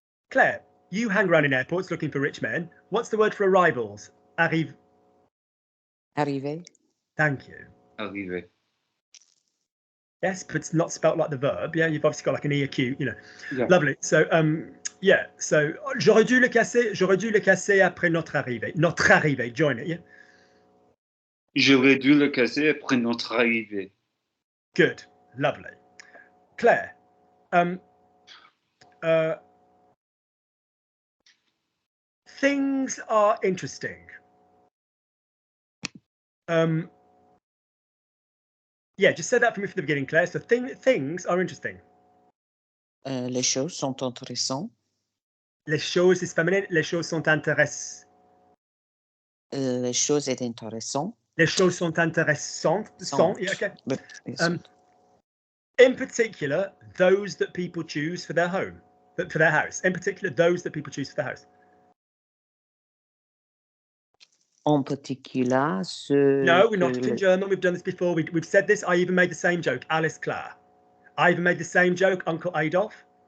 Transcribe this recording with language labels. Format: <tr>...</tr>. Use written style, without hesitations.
<en>Claire, you hang around in airports looking for rich men. What's the word for arrivals? Arrive.</en> <fr>Arrivé.</fr> <en>Thank you.</en> <fr>Arrivé.</fr> <en>Yes, but it's not spelt like the verb. Yeah, you've obviously got like an E acute, you know. Yeah. Lovely. So, yeah.</en> <fr>So, j'aurais dû le casser après notre arrivée. Notre arrivée.</fr> <en>Join it. Yeah.</en> <fr>J'aurais dû le casser après notre arrivée.</fr> <en>Good. Lovely. Claire. Things are interesting. Yeah, just say that for me from the beginning, Claire. So things are interesting.</en> <fr>Les choses sont intéressantes.</fr> <en>Les choses is feminine.</en> <fr>Les choses sont intéressantes. Les choses est intéressant. Les choses sont intéressantes.</fr> <en>Yeah, okay. But, yes. In particular, those that people choose for their home, for their house. In particular, those that people choose for their house.</en> <fr>En particular, ceux.</fr> <en>No, we're not in German. We've done this before. We've said this. I even made the same joke.</en> <de>Alles klar.</de> <en>I even made the same joke, Uncle Adolf.</en>